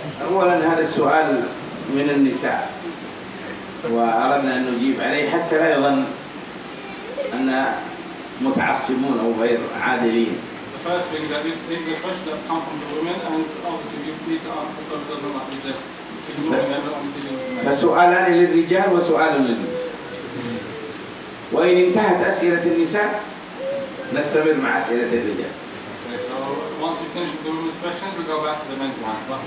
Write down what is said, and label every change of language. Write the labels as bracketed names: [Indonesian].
[Arabic] أولا هذا السؤال من النساء وأردنا أن نجيب عليه حتى لا يظن أن متعصبون أو غير عادلين. [English] The first thing is that this is a question that comes from the women, and obviously you need to answer so it doesn't like we just ignoring everyone. [Arabic] فسؤالان للرجال وسؤال للنساء. وإن انتهت أسئلة النساء نستمر مع أسئلة الرجال. [English] Okay, so once we finish with the women's questions, we go back to the men's ones.